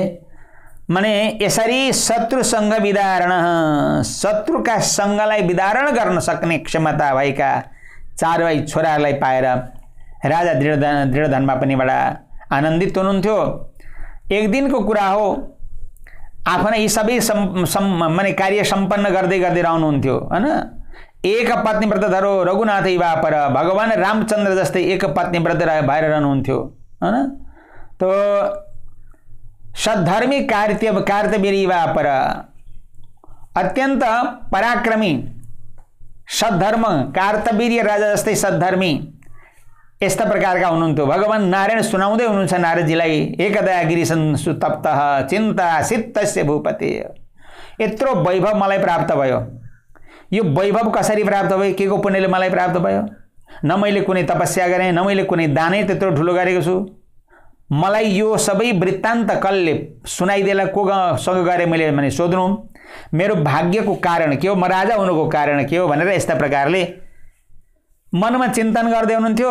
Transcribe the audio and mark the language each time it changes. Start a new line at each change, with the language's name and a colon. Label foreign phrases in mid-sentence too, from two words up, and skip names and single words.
Nepali: माने यसरी शत्रुसँग विदारण, शत्रुका सङ्गलाई विदारण गर्न सक्ने क्षमता भएका 4 भाइ छोराहरूलाई पाएर राजा दृढधर्म पनि बडा आनन्दित हुनुहुन्थ्यो। एक दिनको कुरा हो, आफ्ना यी सबै माने कार्य सम्पन्न गर्दै गर्दै रहनुहुन्थ्यो हैन।
Sanskrit: एक पत्नी व्रत धरो रघुनाथै वा पर,
Nepali: भगवान रामचन्द्र जस्तै एक पत्नी व्रत भएर रहनुहुन्थ्यो हैन।
Sanskrit: तो सद्धर्मी कार्तवीर्य वा पर,
Nepali: अत्यन्त पराक्रमी सद्धर्म कार्तवीर्य राजा जस्तै सद्धर्मी यस्ता प्रकारका हुनुहुन्थ्यो। भगवान नारायण सुनाउँदै हुनुहुन्छ नारदजीलाई,
Sanskrit: एकदा गिरिशन सुतप्तः चिन्ता सित्तस्य भूपते।
Nepali: यत्रो वैभव मलाई प्राप्त भयो। यो वैभव कसरी प्राप्त भयो, के को पुण्यले मलाई प्राप्त भयो? न मैले कुनै तपस्या गरेँ, न मैले कुनै दानै त्यत्रो ठुलो गरेको छु। मलाई यो सबै वृत्तान्त कसले सुनाइदेला, कोसँग गरे मैले भने सोध्नु, मेरो भाग्यको कारण के हो, म राजा हुनुको कारण के हो भनेर यस्ता प्रकारले मनमा चिन्तन गर्दै हुनुहुन्थ्यो।